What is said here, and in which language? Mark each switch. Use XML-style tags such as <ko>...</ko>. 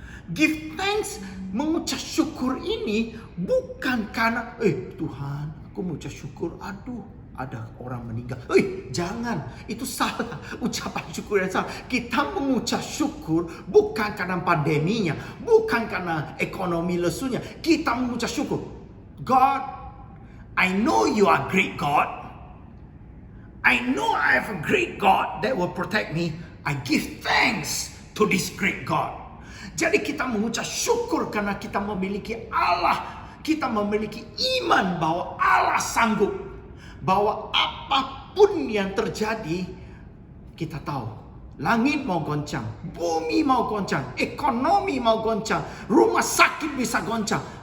<en>Give thanks,</en> <id>mengucap syukur ini bukan karena Tuhan, aku mengucap syukur, aduh ada orang meninggal. Jangan, itu salah. Ucapan syukur yang salah. Kita mengucap syukur bukan karena pandeminya, bukan karena ekonomi lesunya. Kita mengucap syukur,</id> <en>God, I know you are great God. I know I have a great God that will protect me. I give thanks to this great God.</en> <id>Jadi kita mengucap syukur karena kita memiliki Allah. Kita memiliki iman bahwa Allah sanggup. Bahwa apapun yang terjadi, kita tahu Langit mau goncang, bumi mau goncang, ekonomi mau goncang, rumah sakit bisa goncang.</id>